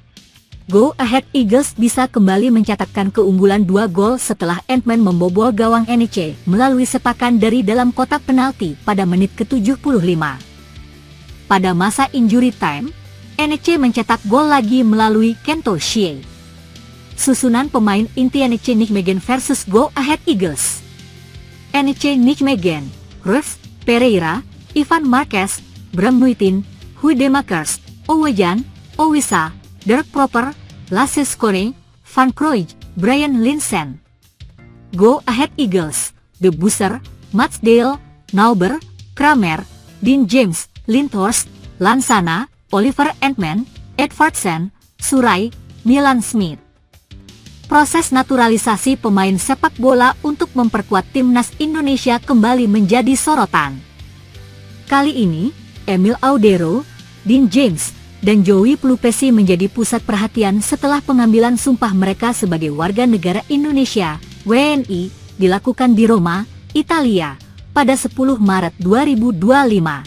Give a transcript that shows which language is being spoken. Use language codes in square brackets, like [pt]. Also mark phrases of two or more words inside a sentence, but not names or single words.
[id] Go Ahead Eagles bisa kembali mencatatkan keunggulan 2 gol setelah Antman membobol gawang NEC melalui sepakan dari dalam kotak penalti pada menit ke-75. Pada masa [en] injury time, [id] NEC mencetak gol lagi melalui Kento Shie. Susunan pemain inti NEC Nijmegen versus Go Ahead Eagles. NEC Nijmegen, Ruth, Pereira, Ivan Marquez, Bram Nuitin, Huidemakers, Owejan, Owisa, Dirk Proper, Laseskone, Van Kroij, Brian Linsen. Go Ahead Eagles, De Busser, Matsdale, Nauber, Kramer, Dean James, Lindhorst, Lansana, Oliver Antman, Edvardsen, Surai, Milan Smith. Proses naturalisasi pemain sepak bola untuk memperkuat timnas Indonesia kembali menjadi sorotan. Kali ini, Emil Audero, Dean James, dan Joey Pelupesi menjadi pusat perhatian setelah pengambilan sumpah mereka sebagai warga negara Indonesia, WNI, dilakukan di Roma, Italia, pada 10 Maret 2025.